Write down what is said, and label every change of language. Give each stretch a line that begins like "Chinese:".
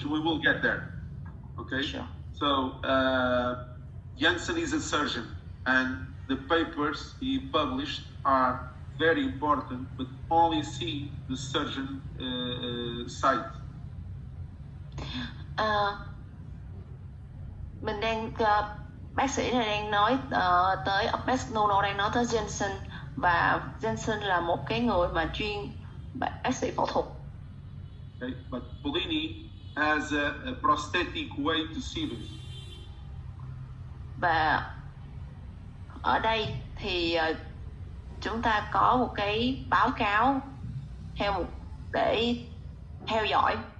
English: But we will get there. Okay. Sure. So Janssen is a surgeon, and the papers he published are very important, but only see the surgeon side.
Vietnamese: Mình đang bác sĩ này đang nói tới bác Nuno đang nói tới Jensen, và Jensen là một cái người mà chuyên bác sĩ phẫu thuật.
English: Okay, but Polini has a prosthetic way to see this.
Vietnamese: Và ở đây thì chúng ta có một cái báo cáo để theo dõi.